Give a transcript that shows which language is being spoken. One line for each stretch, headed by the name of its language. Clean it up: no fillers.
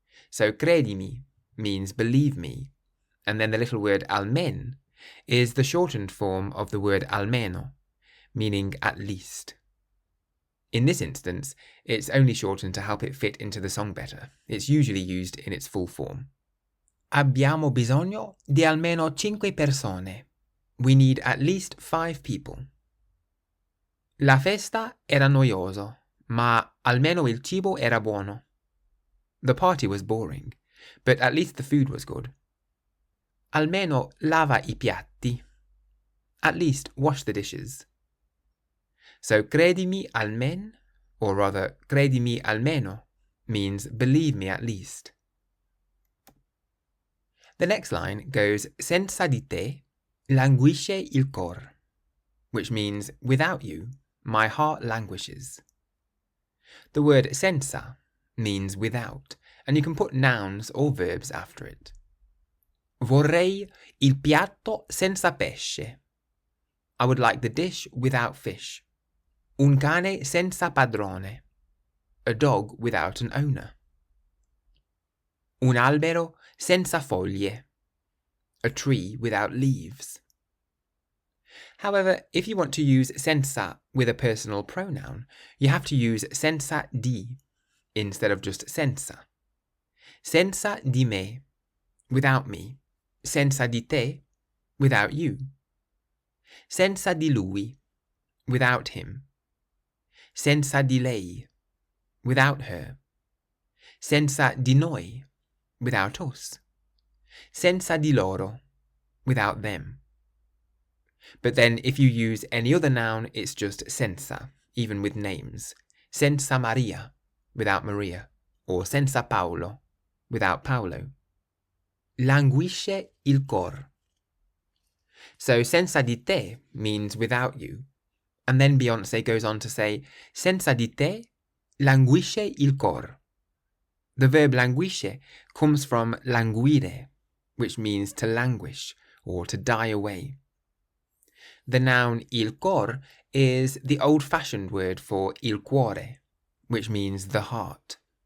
English: So credimi means believe me, and then the little word almen is the shortened form of the word almeno, meaning at least. In this instance, it's only shortened to help it fit into the song better. It's usually used in its full form.
Italian: Abbiamo bisogno di almeno 5 persone.
English: We need at least 5 people.
Italian: La festa era noioso, ma almeno il cibo era buono.
English: The party was boring, but at least the food was good.
Italian: Almeno lava I piatti.
English: At least wash the dishes. So
Italian: credimi almen,
English: or rather
Italian: credimi almeno,
English: means believe me at least. The next line goes
Italian: senza di te languisce il cor,
English: which means without you my heart languishes. The word senza means without, and you can put nouns or verbs after it.
Italian: Vorrei il piatto senza pesce.
English: I would like the dish without fish.
Italian: Un cane senza padrone.
English: A dog without an owner.
Italian: Un albero senza foglie.
English: A tree without leaves. However, if you want to use senza with a personal pronoun, you have to use
Italian: senza di
English: instead of just senza.
Italian: Senza di me,
English: without me.
Italian: Senza di te,
English: without you.
Italian: Senza di lui,
English: without him.
Italian: Senza di lei,
English: without her.
Italian: Senza di noi,
English: without us.
Italian: Senza di loro,
English: without them. But then if you use any other noun, it's just senza, even with names.
Italian: Senza Maria,
English: without Maria.
Italian: Or senza Paolo,
English: without Paolo.
Italian: Languisce il cor.
English: So
Italian: senza di te
English: means without you. And then Beyoncé goes on to say,
Italian: senza di te languisce il cor.
English: The verb languisce comes from languire, which means to languish or to die away. The noun
Italian: il cor
English: is the old-fashioned word for
Italian: il cuore,
English: which means the heart.